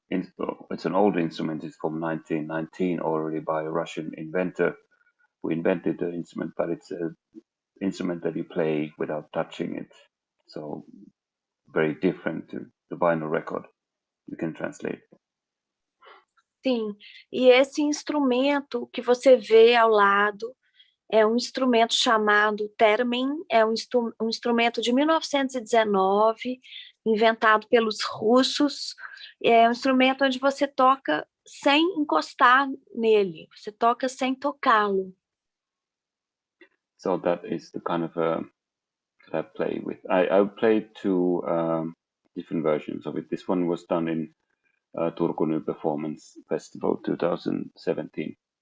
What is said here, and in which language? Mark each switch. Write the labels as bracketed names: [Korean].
[English] It's an old instrument. It's from 1919 already by a Russian inventor who invented the instrument, but it's an instrument that you play without touching it. So very different to the vinyl record. You can translate. [Portuguese] Sim, e esse instrumento que você vê ao lado é um instrumento chamado theremin, é um instrumento de 1919, inventado pelos russos. É um instrumento onde você toca sem encostar nele, você toca sem tocá-lo. [English] So that is the kind of that I play with. I played 2 different versions of it. This one was done in Turku New Performance Festival 2017.